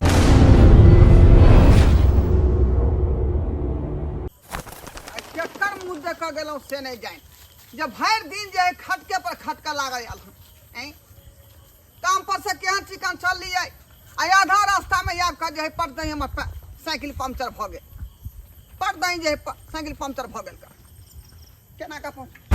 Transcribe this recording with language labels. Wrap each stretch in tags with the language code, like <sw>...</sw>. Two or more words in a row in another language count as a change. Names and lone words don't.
<mai>केकर मुंह देख गेलौ से नहीं जान जब भर दिन जे है खटके पर खटका लागल हैं काम पर से केहन चिकन चल लिये आ आधा रास्ता में याब का जे है पड़ दई हमर साइकिल पंक्चर भ गेल पड़ दई जे साइकिल पंक्चर भ गेल का केना का पहुंच</mai>